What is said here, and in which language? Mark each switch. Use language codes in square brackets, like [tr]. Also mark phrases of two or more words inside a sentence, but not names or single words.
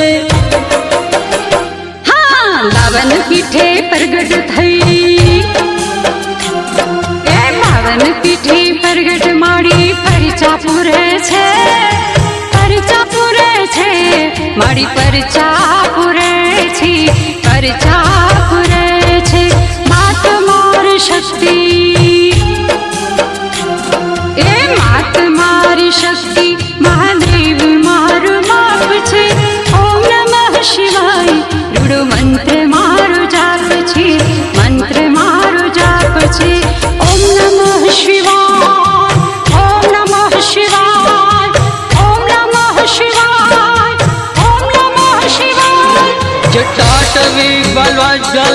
[gu] પાવન પીઠે પ્રગટ થઈ, એ પાવન પીઠે પ્રગટ માડી પરિચા પૂરે છે, પરિચા પૂરે છે, માડી પરિચા પૂરે છે, પરિચા પૂરે છે। માત મારી શક્તિ, એ માત મારી શક્તિ, મહાદેવ મારો બાપ છે। [sa] ओम नमः शिवाय [gu] રૂડો મંત્ર મારો જાપ છે, મંત્ર મારો જાપ છે। [sa] ओम नमः शिवाय, ओम नमः शिवाय, ओम नमः शिवाय, ओम नमः शिवाय। जटाटवी बलवज